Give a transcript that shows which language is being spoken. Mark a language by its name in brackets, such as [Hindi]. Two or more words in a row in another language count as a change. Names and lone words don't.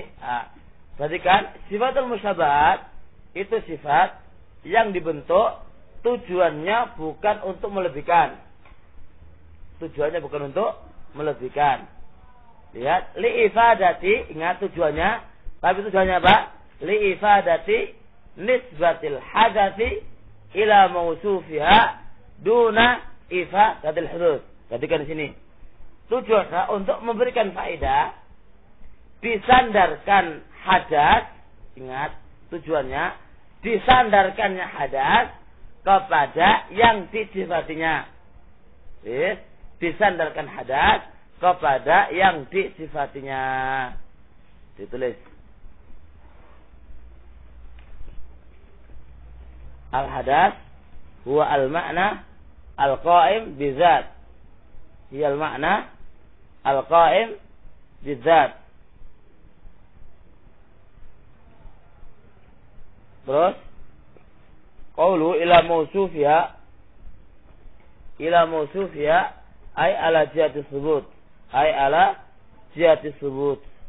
[Indonesian] Berarti kan [Arabic] صفة المشبهة [Indonesian] itu sifat yang dibentuk tujuannya bukan untuk melebihkan. Tujuannya bukan untuk melebihkan. Lihat, li'ifadati, ingat tujuannya, tapi tujuannya apa? [Arabic] لإفادة نسبة الحدث إلى موصوفها دون إفادة الحدوث. [Indonesian] Perhatikan di sini. Tujuannya untuk memberikan faedah, disandarkan hadas, ingat tujuannya, disandarkannya hadas kepada yang disifatinya. Disandarkan hadas kepada yang disifatinya. [Arabic] Ditulis. الحدث هو المعنى القائم بالذات. هي المعنى القائم بالذات. Terus قوله إلى موصوفها أي على جهة الثبوت، أي على جهة الثبوت.